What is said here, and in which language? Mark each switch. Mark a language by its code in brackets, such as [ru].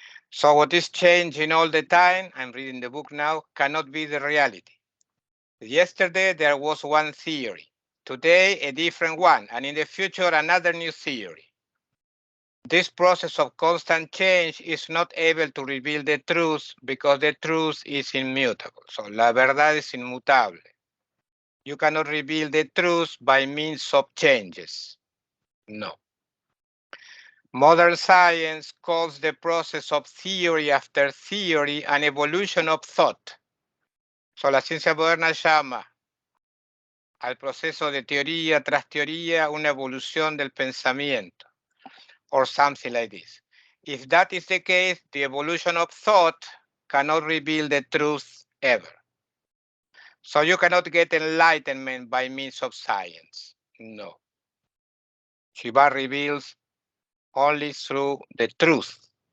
[en] So what is changing all the time, I'm reading the book now, cannot be the reality. Yesterday, there was one theory. Today, a different one. And in the future, another new theory. This process of constant change is not able to reveal the truth because the truth is immutable. [es] So, la verdad es inmutable. [en] You cannot reveal the truth by means of changes. No. Modern science calls the process of theory after theory an evolution of thought. [es] So, la ciencia moderna llama al proceso de teoría tras teoría una evolución del pensamiento, [en] or something like this. If that is the case, the evolution of thought cannot reveal the truth ever. So you cannot get enlightenment by means of science. No. Shiva reveals only through the truth.